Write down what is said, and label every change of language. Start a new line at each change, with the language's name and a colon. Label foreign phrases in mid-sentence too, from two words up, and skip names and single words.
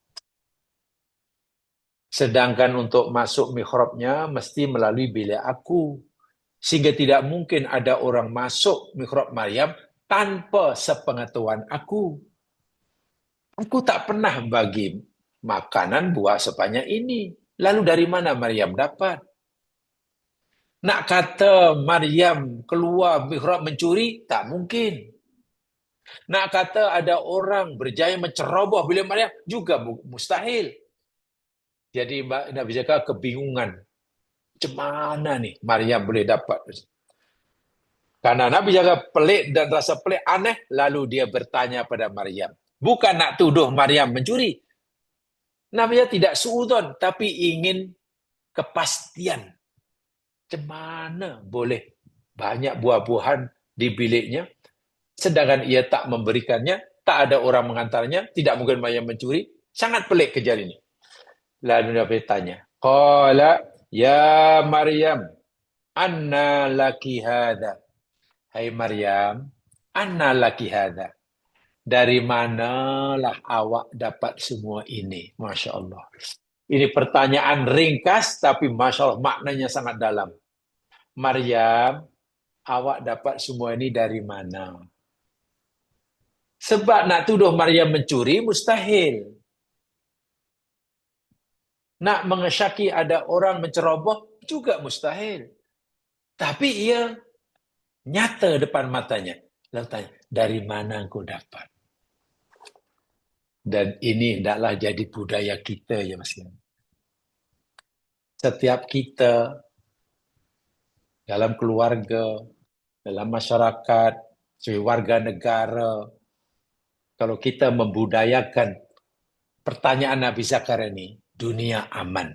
Malay: Sedangkan untuk masuk mihrabnya mesti melalui bilik aku. Sehingga tidak mungkin ada orang masuk mihrab Maryam tanpa sepengetahuan aku. Aku tak pernah bagi makanan buah sepanjang ini. Lalu dari mana Maryam dapat? Nak kata Maryam keluar mihrab mencuri, tak mungkin. Nak kata ada orang berjaya menceroboh bilik Maryam, juga mustahil. Jadi Nabi Zakaria kebingungan. Macam mana nih Maryam boleh dapat? Karena Nabi Zakaria pelik dan rasa pelik aneh, lalu dia bertanya pada Maryam. Bukan nak tuduh Maryam mencuri. Namanya tidak suudzon, tapi ingin kepastian. Cemana boleh banyak buah-buahan di biliknya, sedangkan ia tak memberikannya, tak ada orang mengantarnya, tidak mungkin Maryam mencuri. Sangat pelik kejadian ini. Lalu Nabi tanya,
Arabic: قال يا مريم أنى لك هذا. Hai Maryam, أنى لك هذا.
Malay: Dari manalah awak dapat semua ini?
Arabic: ما شاء الله.
Malay: Ini pertanyaan ringkas, tapi
Arabic: ما شاء الله
Malay: maknanya sangat dalam. Maryam, awak dapat semua ini dari mana? Sebab nak tuduh Maryam mencuri, mustahil. Nak mengesyaki ada orang menceroboh, juga mustahil. Tapi ia nyata depan matanya. Lalu tanya, dari mana kau dapat? Dan ini hendaklah jadi budaya kita ya Mas. Setiap kita dalam keluarga, dalam masyarakat, sebagai warga negara, kalau kita membudayakan pertanyaan Nabi Zakaria ini, dunia aman.